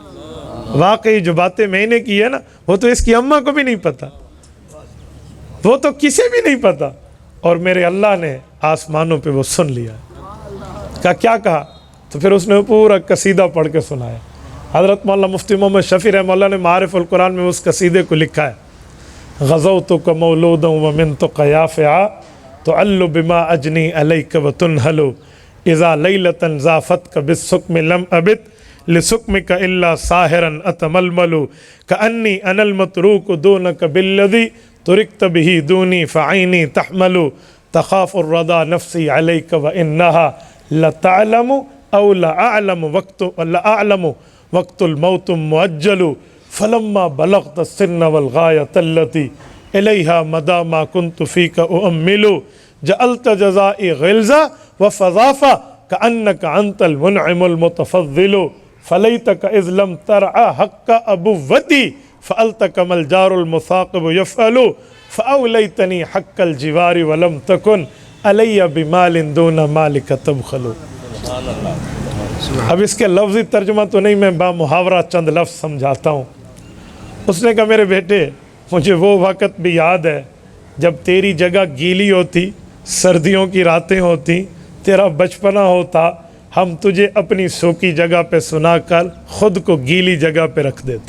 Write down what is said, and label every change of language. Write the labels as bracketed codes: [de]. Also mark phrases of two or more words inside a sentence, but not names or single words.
[ur] واقعی جو باتیں میں نے کی ہے نا وہ تو اس کی اماں کو بھی نہیں پتہ، وہ تو کسی بھی نہیں پتہ، اور میرے اللہ نے آسمانوں پہ وہ سن لیا. کیا کہا؟ تو پھر اس نے پورا قصیدہ پڑھ کے سنایا. حضرت مولانا مفتی محمد شفیع رحمہ اللہ نے معارف القرآن میں اس قصیدے کو لکھا ہے. [ar] غزوتک مولودا ومنتک یافعا تعل بما اجنی علیک وتنہل اذا لیلۃ ضافتک بالسقم لم ابت لسقمك إلا ساهرا أتململ كأني أنا المطروق دونك بالذي طرقت به دوني فعيني تهمل تخاف ردى نفسي عليك وإنها لتعلم أو لأعلم وقت الموت مؤجل فلما بلغت السن والغاية التي إليها مدى ما كنت فيك أؤمل جعلت جزائي غلظة وفظاظة كأنك أنت المنعم المتفضل فليتك إذ لم ترع حق أبوتي فعلت كما الجار المصاقب يفعل فأوليتني حق الجوار ولم تكن علي بمال دون مالك تبخل. [ur] اب اس کے لفظی ترجمہ تو نہیں، میں بامحاورہ چند لفظ سمجھاتا ہوں. اس نے کہا میرے بیٹے مجھے وہ وقت بھی یاد ہے جب تیری جگہ گیلی ہوتی، سردیوں کی راتیں ہوتی، تیرا بچپنا ہوتا، ہم تجھے اپنی سوکھی جگہ پہ سنا کر خود کو گیلی جگہ پہ رکھ دیتے.